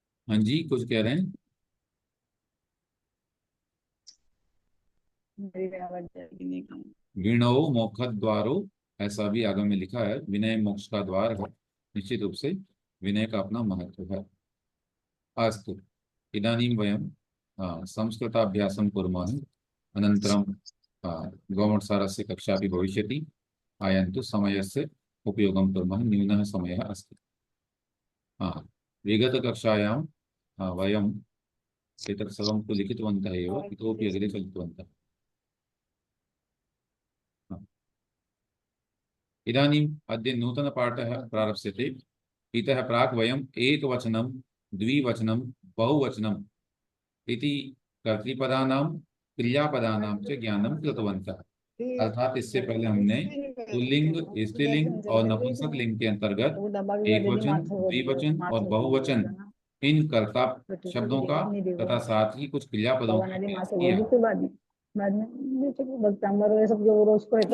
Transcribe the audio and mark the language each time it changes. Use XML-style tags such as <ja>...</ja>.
<hi>हाँ जी, कुछ कह रहे हैं? मेरी आवाज जाएगी नहीं कम। विणो मोक्ष द्वारो, ऐसा भी आगम में लिखा है। विनय मोक्ष का द्वार है। निश्चित रूप से विनय का अपना महत्व है।</hi> <sa>अस्तु, इदानीं वयं संस्कृताभ्यासं कुर्मः। अनन्तरं गौमटसारस्य कक्षा अपि भविष्यति। आयन्तु समयस्य उपयोगं कुर्मः, न्यूनः समयः अस्ति। विगतकक्षायां वयं एतत् सर्वं तु लिखितवन्तः एव, इतोपि अग्रे चलितवन्तः। इदानीम् अद्य नूतनपाठः प्रारप्स्यते। इतः प्राक् वयम् एकवचनं, द्विवचनं, बहुवचनम् इति कर्तृपदानां, क्रियापदानां च ज्ञानं कृतवन्तः।</sa> <hi>अर्थात इससे पहले हमने पुल्लिंग, स्त्रीलिंग और नपुंसक लिंग के अंतर्गत एकवचन, द्विवचन और बहुवचन इन कर्ता शब्दों का तथा साथ ही कुछ क्रियापदों का अभ्यास किया।</hi>